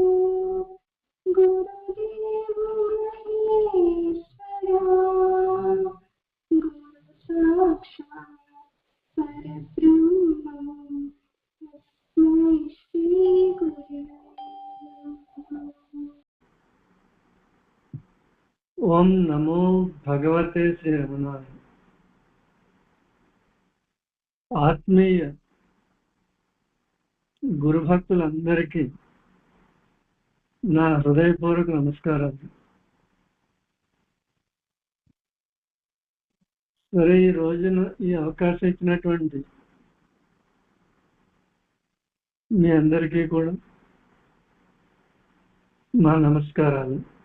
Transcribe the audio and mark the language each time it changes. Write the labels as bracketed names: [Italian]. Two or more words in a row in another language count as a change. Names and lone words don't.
[Sanskrit] गुरुदेव महेश्वरा गुरु साक्षात् परब्रह्म तस्मै श्री गुरवे नमः। ఓం నమో భగవతే శ్రీ రమణాయ. [Telugu] ఆత్మీయ గురుభక్తులందరికీ నా హృదయపూర్వక నమస్కారాలు. సరే, ఈ రోజున ఈ అవకాశం ఇచ్చినటువంటి మీ అందరికీ కూడా మా నమస్కారాలు.